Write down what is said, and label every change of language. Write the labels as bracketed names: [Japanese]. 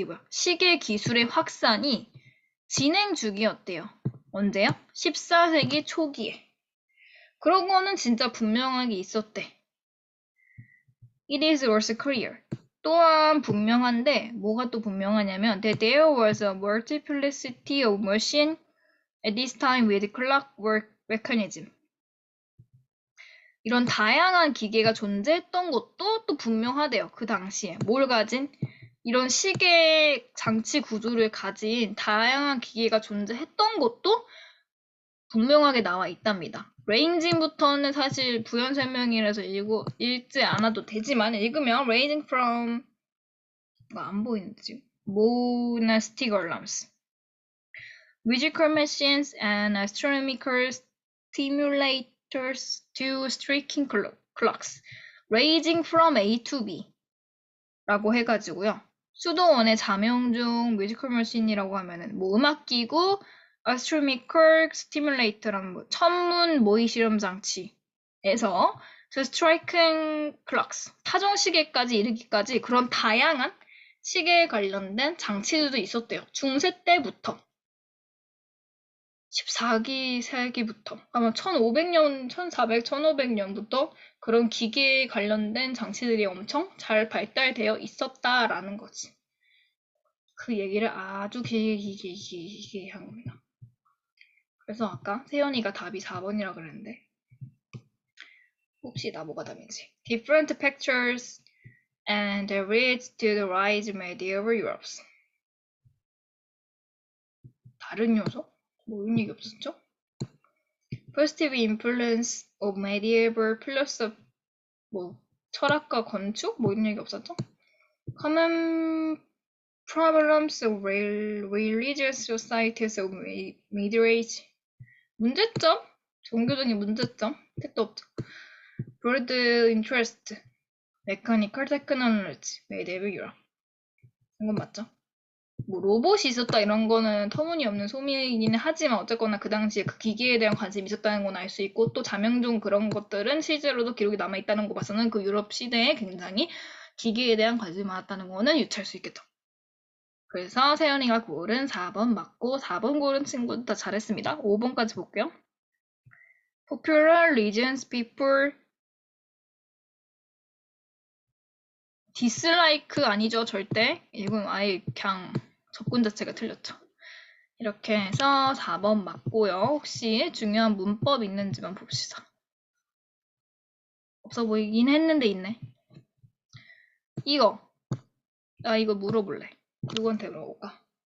[Korean] 시계 기술의 확산이 진행 중이었대요. 언제요? 14세기 초기에. 그런 거는 진짜 분명하게 있었대. [English] It is also clear. [Korean] 또한 분명한데 뭐가 또 분명하냐면 [English] that there was a multiplicity of machines at this time with clockwork mechanism. [Korean] 이런 다양한 기계가 존재했던 것도 또 분명하대요. 그 당시에 뭘 가진? 이런 시계 장치 구조를 가진 다양한 기계가 존재했던 것도 분명하게 나와 있답니다. 레인징부터는 사실 부연 설명이라서 읽지 않아도 되지만 [English] 읽으면 ranging from [Korean] 안 보이는지 [English] monastic alarms, musical machines and astronomical stimulators to striking clocks, ranging from A to B [Korean] 라고 해가지고요. 수도원의 자명 중 뮤지컬 머신이라고 하면은 뭐 음악기구, astronomical stimulator라는 천문 모의 실험 장치에서 [English] to striking clocks, [Korean] 타종시계까지 이르기까지 그런 다양한 시계에 관련된 장치들도 있었대요. 중세 때부터. 14세기부터 아마 1500년, 1400, 1500년부터 그런 기계에 관련된 장치들이 엄청 잘 발달되어 있었다라는 거지. 그 얘기를 아주 길게 한 겁니다. 그래서 아까 세연이가 답이 4번이라 그랬는데 혹시 나 뭐가 답인지. [English] Different pictures and the leads to the rise of medieval Europe. [Korean] 다른 요소? 뭐 이런 얘기 없었죠? [English] Positive influence of medieval philosophy, [Korean] 뭐 철학과 건축? 뭐 이런 얘기 없었죠? [English] Common problems of religious societies of Middle Age. [Korean] 문제점? 종교적인 문제점? 택도 없죠. [English] Broad interest, mechanical technology, medieval Europe. [Korean] 이건 맞죠? 뭐 로봇이 있었다 이런 거는 터무니없는 소문이기는 하지만 어쨌거나 그 당시에 그 기계에 대한 관심이 있었다는 건 알 수 있고 또 자명종 그런 것들은 실제로도 기록이 남아있다는 거 봐서는 그 유럽 시대에 굉장히 기계에 대한 관심이 많았다는 거는 유추할 수 있겠죠. 그래서 세연이가 고른 4번 맞고 4번 고른 친구도 다 잘했습니다. 5번까지 볼게요. [English] Popular religions people dislike [Korean] 아니죠 절대. 이건 아예 그냥 접근 자체가 틀렸죠. 이렇게 해서 4번 맞고요. 혹시 중요한 문법 있는지만 봅시다. 없어 보이긴 했는데 있네. 나 이거 물어볼래. 누구한테 물어볼까?